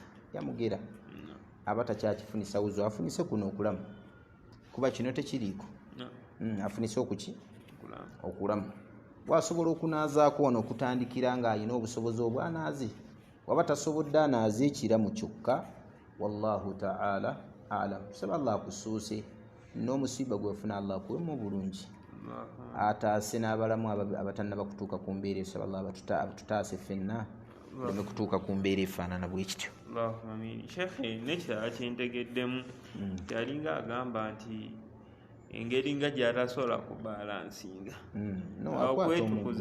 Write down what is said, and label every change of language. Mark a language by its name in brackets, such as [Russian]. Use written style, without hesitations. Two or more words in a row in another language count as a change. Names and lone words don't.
[Ganda] Yamugera. Aba takyakifunisa wuzu, afunise kuno okulamu, kuba kino tekiriiko. Afunise okuki? Okulamu. Bw'asobola okunaazaako wano okutandikira ng'alina obusobozi obwanaaze, waba tasobodde anaaze ekiramu kyokka, [Arabic] والله تعالى أعلم. [Ganda] Saba Allah akusuuse n'omusiiba gwefuna Allah akuwemu obulungi, ataase n'abalamu abatannaba kutuuka ku mbeera. Saba Allah batutaase ffenna tuleme kutuuka ku mbeera efaanana bwe kityo. [Arabic] اللهم آمين. [Ganda] Sheikhe, n'ekirala kyentegeddemu yalinga agamba nti engeri nga gy'atasobola kubalansinga okwetukuza,